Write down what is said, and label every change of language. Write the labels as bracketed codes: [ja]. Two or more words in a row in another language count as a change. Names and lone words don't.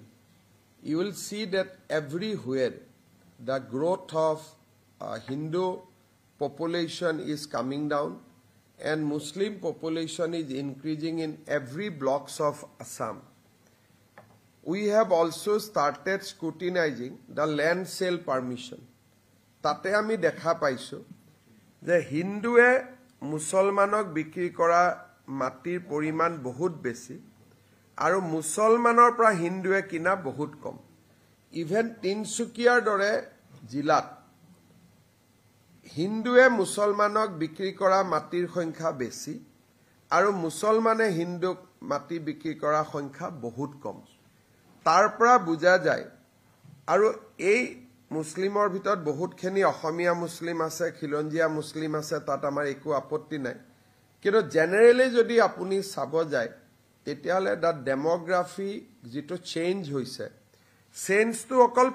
[en] You will see that everywhere the growth of Hindu population is coming down and Muslim population is increasing in every blocks of Assam. We have also started scrutinizing the land sale permission. [as] তাতে আমি দেখা পাইছোঁ যে হিন্দুৱে মুছলমানক বিক্ৰী কৰা মাটিৰ পৰিমাণ বহুত বেছি আৰু মুছলমানৰ পৰা হিন্দুৱে কিনা বহুত কম. Even তিনিচুকীয়াৰ দৰে জিলাত হিন্দুৱে মুছলমানক বিক্ৰী কৰা মাটিৰ সংখ্যা বেছি আৰু মুছলমানে হিন্দুক মাটি বিক্ৰী কৰা সংখ্যা বহুত কম. তাৰপৰা বুজা যায় আৰু এই মুসলিমৰ ভিতৰত বহুত খেনি অসমীয়া মুসলিম আছে খিলঞ্জিয়া মুসলিম আছে তাত আমাৰ একো আপত্তি নাই কিন্তু জেনাৰেলি যদি আপুনি চাব যায় তেতিয়ালে [en] the demography [as] যেটো চেঞ্জ হৈছে চেঞ্জটো অকল